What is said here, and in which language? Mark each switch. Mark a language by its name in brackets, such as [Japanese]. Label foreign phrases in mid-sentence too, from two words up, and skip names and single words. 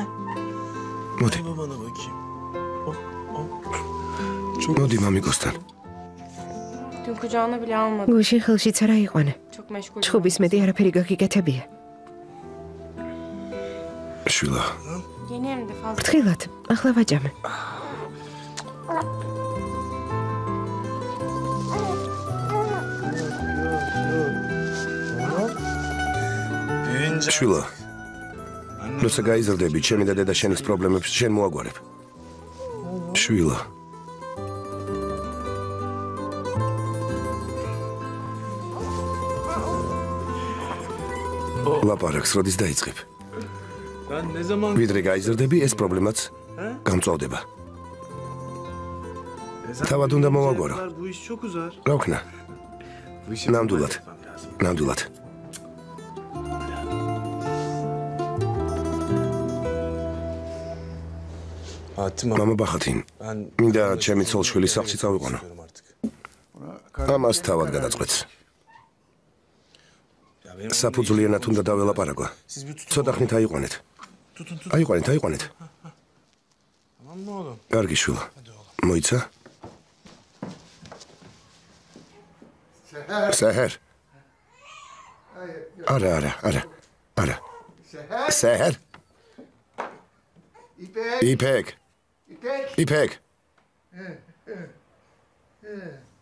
[Georgian] მოდი. [Turkish] Babana bakayım. [Georgian] მოდი მამიკოსთან. [Turkish] Dün kucağına bile almadım. [Georgian] გუშინ ხელშიც არა იყვანე. [Turkish] Çok meşgul. [Georgian] ჩხუბის მეტი არაფერი გაგიგეთებია. შვილა, [Turkish] Yeni emdi fazla. [Georgian] ფრთხილად, ახლა ვაჭამე. [Turkish] Büyüyünce [Georgian] შვილა. როცა გაიზრდები, ჩემი და დედა შენის პრობლემებს შენ მოაგვარებ. შვილა. ლაპარაკს როდის დაიწყებ? [Turkish] ben ne zaman [Georgian] ვიდრე გაიზრდები, ეს პრობლემაც გამწვავდება. თავად უნდა მოვაგვარო. [Turkish] Bu iş çok uzar. [Georgian] რა ვქნა? [Turkish] Bu işi [Georgian] ნამდვილად. ნამდვილად. [Turkish] Hatim [Georgian] მამა ბახათინ, [Turkish] ben [Georgian] მინდა ჩემი ცოლ-შვილი სახლში წავიყვანო. [Turkish] artık. [Georgian] ამას თავად გადაწყვეტს. [Turkish] Ya benim [Georgian] საფუძვლიანად უნდა დაველაპარაკო. [Turkish] siz bir tutun. [Georgian] ცოტა ხნით აიყვანეთ. [Turkish] Tutun. [Georgian] აიყვანეთ. [Turkish] Tamam mı oğlum? [Georgian] კარგი შვილო. მოიცა? საჰერ. არა. საჰერ. იფეკ.